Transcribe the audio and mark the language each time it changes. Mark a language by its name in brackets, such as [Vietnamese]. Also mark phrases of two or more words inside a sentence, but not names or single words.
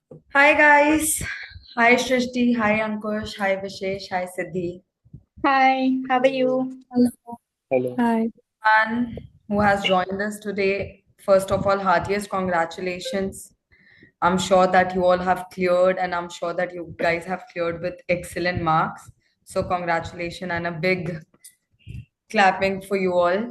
[English] Hi guys. Hi Shrishti. Hi Ankush. Hi Vishesh. Hi Siddhi. Hi, how are Hello. you? Hello. Hello. Hi. And who has joined us today? First of all, heartiest congratulations. I'm sure that you all have cleared, and I'm sure that you guys have cleared with excellent marks. So congratulations and a big clapping for you all.